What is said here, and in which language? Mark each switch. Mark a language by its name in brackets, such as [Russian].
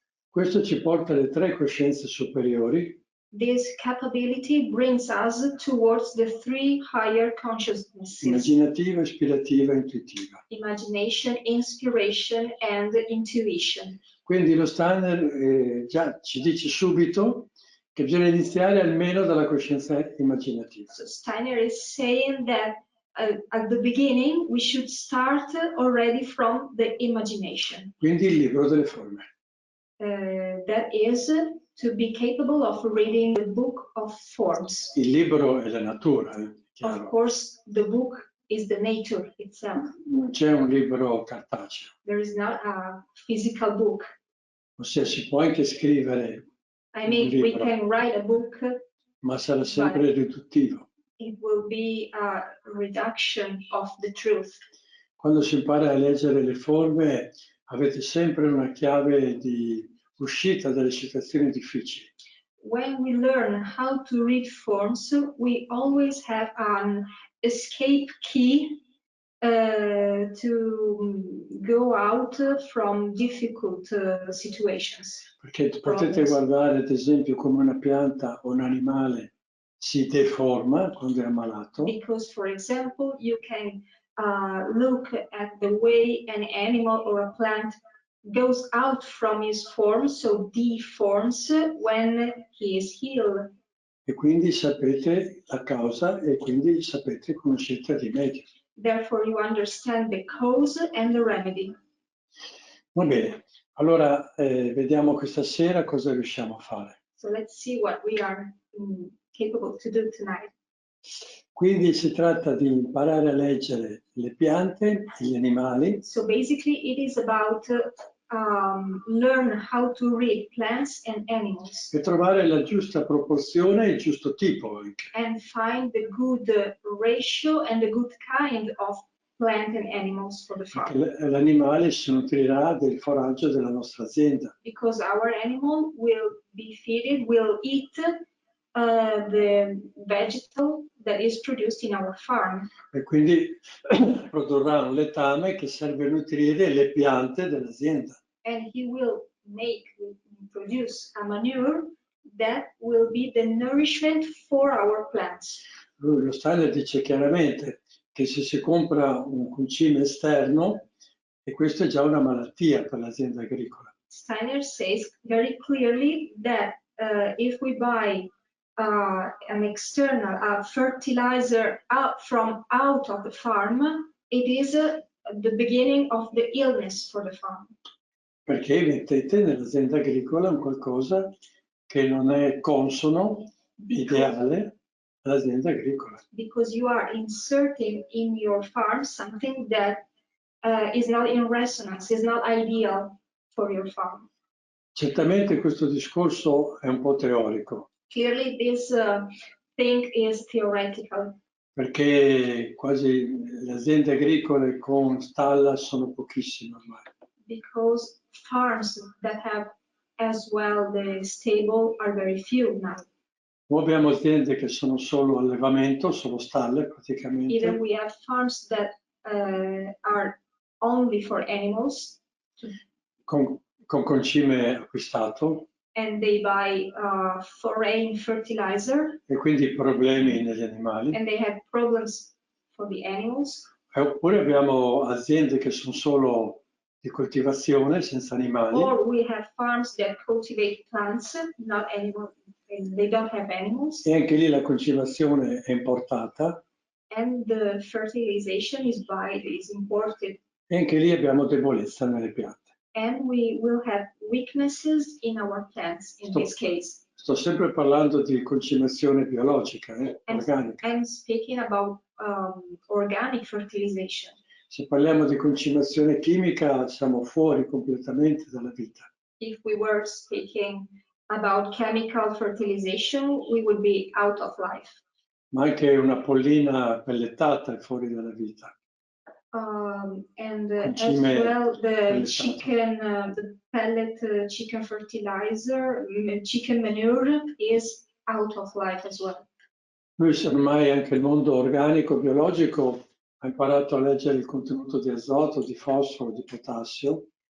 [Italian] Questo ci porta alle 3 coscienze superiori. [English] This capability brings us towards the 3 higher consciousnesses. [Italian] Immaginativa, ispirativa e intuitiva. [English] Imagination, inspiration and intuition. [Italian] Quindi lo Steiner già ci dice subito che bisogna iniziare almeno dalla coscienza immaginativa. [English] So Steiner is saying that at the beginning we should start already from the imagination. [Italian] Quindi il libro delle forme. [English] That is to be capable of reading the book of forms. [Italian] Il libro è la natura. [English] Of course, the book is the nature itself. [Italian] Non c'è un libro cartaceo. [English] There is not a physical book. [Italian] Ossia, si può anche scrivere [English] I mean, [Italian] un libro, [English] we can write a book, [Italian] ma sarà sempre riduttivo. [English] It will be a reduction of the truth. [Italian] Quando si impara a leggere le forme, avete sempre una chiave di uscita dalle situazioni difficili. [English] When we learn how to read forms, we always have an escape key to go out from difficult situations. [Italian] Perché potete guardare ad esempio come una pianta o un animale si deforma quando è ammalato. [English] Because, for example, you can look at the way an animal or a plant goes out from his form, so deforms, when he is healed. [Italian] E quindi sapete la causa e quindi sapete, conoscete il rimedio. [English] Therefore you understand the cause and the remedy. [Italian] Va bene, allora vediamo questa sera cosa riusciamo a fare. [English] So let's see what we are capable to do tonight. [Italian] Quindi si tratta di imparare a leggere le piante e gli animali. [English] So basically it is about learn how to read plants and animals. [Italian] E trovare la giusta proporzione e il giusto tipo anche. [English] And find the good ratio and the good kind of plant and animals for the farm. [Italian] L'animale si nutrirà del foraggio della nostra azienda. [English] Because our animal will be fed, will eat the vegetable that is produced in our farm. [Italian] E quindi produrrà un letame che serve a nutrire le piante dell'azienda. [English] And he will produce a manure that will be the nourishment for our plants. [Italian] Lo Steiner dice chiaramente che se si compra un concime esterno, e questo è già una malattia per l'azienda agricola. [English] Steiner says very clearly that if we buy an external fertilizer from out of the farm, it is the beginning of the illness for the farm. [Italian] Perché mettete nell'azienda agricola un qualcosa che non è consono, ideale all'azienda agricola. [English] Because you are inserting in your farm something that is not in resonance, is not ideal for your farm. [Italian] Certamente questo discorso è un po' teorico. [English] Clearly this thing is theoretical. [Italian] Perché quasi le aziende agricole con stalla sono pochissime ormai. [English] Because farms that have as well the stable are very few now. [Italian] O abbiamo aziende che sono solo allevamento, solo stalle praticamente. [English] Either we have farms that are only for animals. [Italian] Con concime acquistato. [English] And they buy foreign fertilizer. [Italian] E quindi problemi negli animali. [English] And they have problems for the animals. [Italian] Oppure abbiamo aziende che sono solo di coltivazione senza animali. [English] Or we have farms that cultivate plants, not animals, and they don't have animals. [Italian] E anche lì la coltivazione è importata. [English] And the fertilization is imported. [Italian] E anche lì abbiamo debolezza nelle piante. [English] And we will have weaknesses in our plants in this case. [Italian] Sto sempre parlando di coltivazione biologica, organica. [English] I'm speaking about organic fertilization. [Italian] Se parliamo di coltivazione chimica siamo fuori completamente dalla vita. [English] If we were speaking about chemical fertilization, we would be out of life. [Italian] Ma anche una pollina pellettata è fuori dalla vita. [English] And as well the chicken, the pellet chicken fertilizer, chicken manure is out of life as well. [Italian] Noi ormai anche il mondo organico, biologico, ha imparato a leggere il contenuto di azoto, di fosforo, di potassio.